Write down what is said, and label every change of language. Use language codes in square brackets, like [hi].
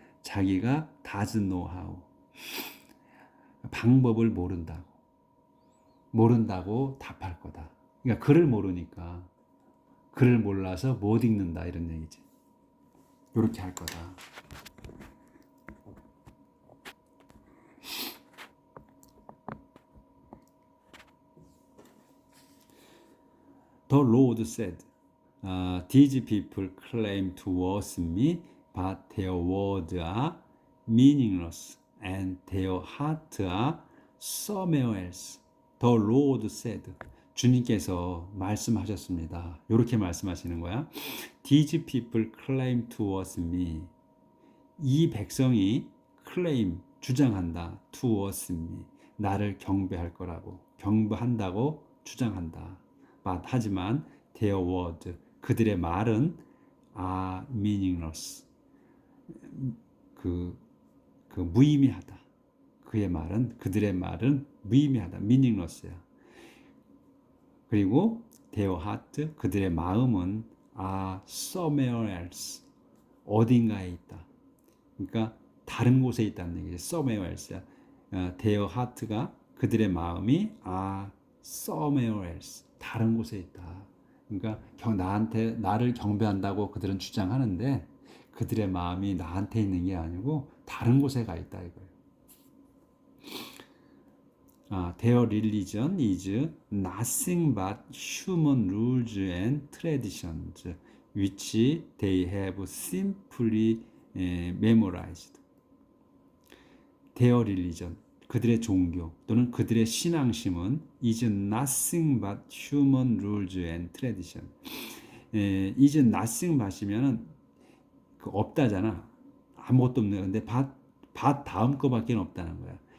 [ko] 자기가 [en] doesn't know how. [ko] 방법을 모른다고 답할 거다. 그러니까 글을 모르니까 글을 몰라서 못 읽는다 이런 얘기지. 이렇게 할 거다. [en] The Lord said, These people claim to worship me, but their words are meaningless and their hearts are somewhere else. The Lord said, [ko] 주님께서 말씀하셨습니다. 이렇게 말씀하시는 거야. [en] These people claim to worship me. [ko] 이 백성이 claim, 주장한다. [en] To worship me. [ko] 나를 경배할 거라고. 경배한다고 주장한다. 하지만 [en] their word, [ko] 그들의 말은 [en] are meaningless. [ko] 무의미하다. 그들의 말은 무의미하다. meaningless야. 그리고 [en] their heart, [ko] 그들의 마음은 [en] are somewhere else. [ko] 어딘가에 있다. 그러니까 다른 곳에 있다는 얘기죠. somewhere else야. [en] their heart가 [ko] 그들의 마음이 [en] are somewhere else. [ko] 다른 곳에 있다. 그러니까 나를 경배한다고 그들은 주장하는데 그들의 마음이 나한테 있는 게 아니고 다른 곳에 가 있다 이거예요. [en] Their religion is nothing but human rules and traditions which they have simply memorized. Their religion, [ko] 그들의 종교 또는 그들의 신앙심은 [en] is nothing but human rules and tradition. is nothing but [ko] 이면은 없다잖아. 아무것도 없는 건데 but 다음 거밖에 없다는 거야.